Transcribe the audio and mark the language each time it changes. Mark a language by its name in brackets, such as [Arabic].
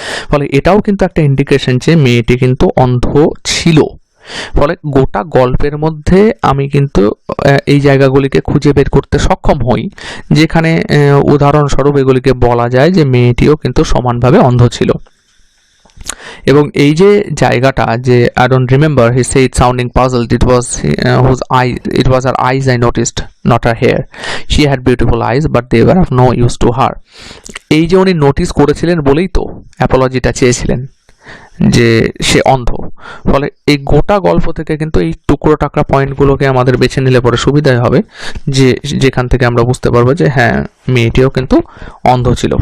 [Bangla] ফলে এটাও কিন্তু একটা ইন্ডিকেশন যে মেয়েটি কিন্তু অন্ধ ছিল। ফলে গোটা গল্পের মধ্যে আমি কিন্তু এই জায়গাগুলিকে খুঁজে বের করতে সক্ষম হই যেখানে উদাহরণস্বরূপ এগুলিকে বলা যায় যে মেয়েটিও কিন্তু সমানভাবে অন্ধ ছিল। এবং এই যে জায়গাটা যে [English] I don't remember, he said sounding puzzled, it was her eyes I noticed, not her hair. She had beautiful eyes but they were of no use to her. [Bangla] এই যে উনি নোটিস করেছিলেন বলেই তো অ্যাপোলজিটা চেয়েছিলেন যে সে অন্ধ। ফলে এই গোটা গল্প থেকে কিন্তু এই টুকরো টাকরা পয়েন্টগুলোকে আমাদের বেছে নিলে পরে সুবিধাই হবে, যে যেখান থেকে আমরা বুঝতে পারবো যে হ্যাঁ মেয়েটিও কিন্তু অন্ধ ছিল।